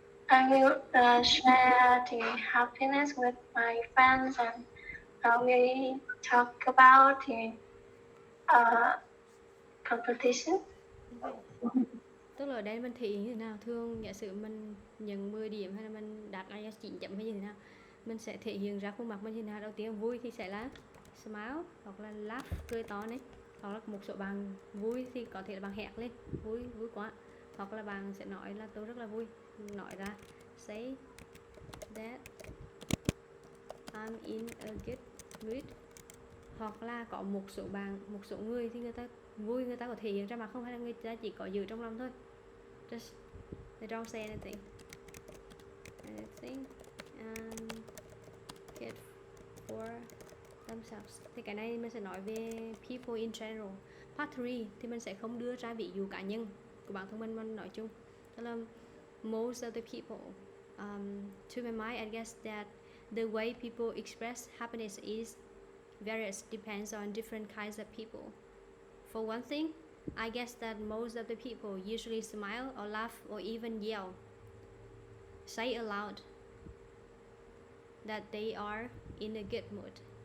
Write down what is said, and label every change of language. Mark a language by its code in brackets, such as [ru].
[en] I will share the happiness with my friends, and we talk about the competition. Okay. [vi] Tức là ở đây mình thể hiện như thế nào? Thường giả sử mình nhận 10 điểm hay là mình đạt IELTS 9 chấm hay như thế nào, mình sẽ thể hiện ra khuôn mặt mình như thế nào? Đầu tiên vui thì sẽ là smile hoặc là laugh, cười to đấy. Hoặc là một số bạn vui thì có thể là bạn hét lên, vui quá. Hoặc là bạn sẽ nói là tôi rất là vui, nói ra [en] say that I'm in a good mood. [vi] Hoặc là có một số người thì người ta vui, người ta có thể hiện ra mặt, không phải là người ta chỉ có giữ trong lòng thôi. [en] Just they don't say anything and get for themselves. [vi] Thì cái này mình sẽ nói về [en] people in general. [vi] Part 3 thì mình sẽ không đưa ra ví dụ cá nhân của bản thân mình nói chung. Tức là [en] most of the people, to my mind, I guess that the way people express happiness is various, depends on different kinds of people. For one thing, I guess that most of the people usually smile or laugh or even yell, say aloud that they are in a good mood.